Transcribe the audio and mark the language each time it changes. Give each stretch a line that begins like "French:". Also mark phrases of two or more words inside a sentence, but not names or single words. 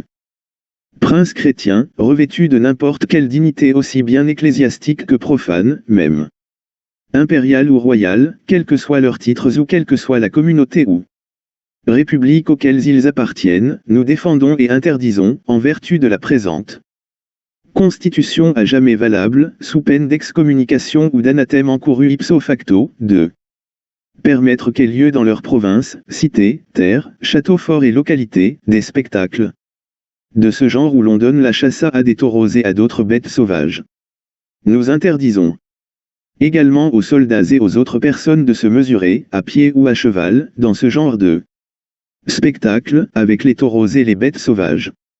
French: Princes chrétiens, revêtus de n'importe quelle dignité aussi bien ecclésiastique que profane, même impériale ou royale, quels que soient leurs titres ou quelle que soit la communauté ou république auxquelles ils appartiennent, nous défendons et interdisons, en vertu de la présente Constitution à jamais valable, sous peine d'excommunication ou d'anathème encouru
Latin: ipso facto,
French: de permettre qu'aient lieu dans leur province, cités, terres, châteaux forts et localités, des spectacles de ce genre où l'on donne la chasse à des taureaux et à d'autres bêtes sauvages. Nous interdisons également aux soldats et aux autres personnes de se mesurer, à pied ou à cheval, dans ce genre de spectacle, avec les taureaux et les bêtes sauvages.